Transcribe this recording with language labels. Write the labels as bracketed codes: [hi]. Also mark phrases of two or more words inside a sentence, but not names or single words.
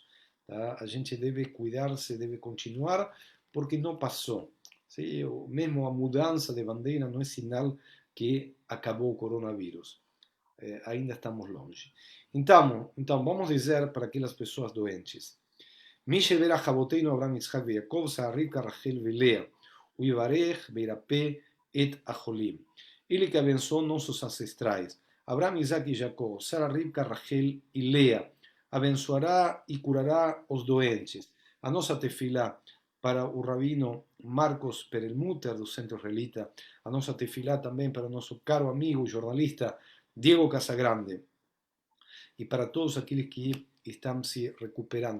[pt] Tá? A gente deve cuidar-se, deve continuar, porque não passou. Sim? Mesmo a mudança de bandeira não é sinal que acabou o coronavírus. Ainda estamos longe. Então, vamos dizer para aquelas pessoas doentes: [he] מי שברך אבותינו אברהם יצחק ויעקב, שרה רבקה רחל ולאה, הוא יברך וירפא את החולים. [pt] Ele que abençoou nossos ancestrais, Abraão, Isaac e Jacó, Sara, Ribka, Rachel e Lea, abençoará e curará os doentes. A nossa tefilá para o rabino Marcos Perelmuter, do Centro Israelita, a nossa tefilá também para o nosso caro amigo e jornalista Diego Casagrande, e para todos aqueles que estão se recuperando.